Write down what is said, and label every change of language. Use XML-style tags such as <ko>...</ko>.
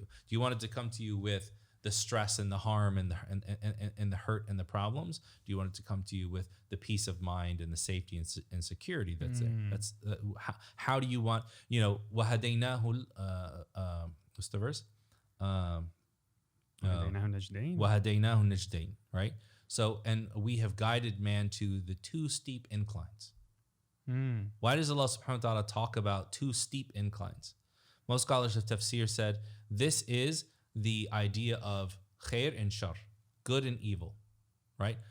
<en>Do you want it to come to you with the stress and the harm and the hurt and the problems? Do you want it to come to you with the peace of mind and the safety and security that's there? That's how do you want,</en> <ar>وَهَدَيْنَاهُ</ar> <en>what's the verse?</en> <ar>وَهَدَيْنَاهُ النَّجْدَيْنِ,</ar> <en>right? So, and we have guided man to the two steep inclines. Why does Allah subhanahu wa ta'ala talk about two steep inclines? Most scholars of tafsir said this is the idea of khair and shar, good and evil, right?</en>